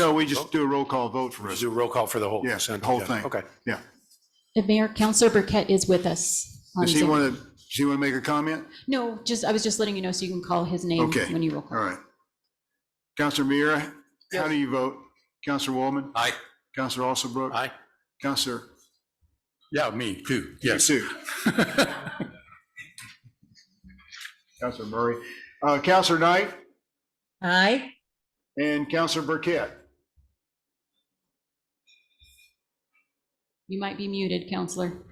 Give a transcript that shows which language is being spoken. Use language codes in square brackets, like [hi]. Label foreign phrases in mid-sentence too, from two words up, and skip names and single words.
[en] No, we just do a roll call vote for us. Do a roll call for the whole. Yes, the consent whole agenda. thing. Okay. Yeah. And Mayor, Counselor Burkett is with us on Does he Zoom. want to make a comment? No, I was just letting you know so you can call his name Okay. when you roll call. All right. Counselor Mira, how Yes. do you vote? Counselor Woolman? Aye. Counselor Alsobrook? Aye. Counselor Yeah, me too. Yes. Sue? Counselor Murray? Counselor Knight Aye. and Counselor Burkett? You might be muted, Counselor.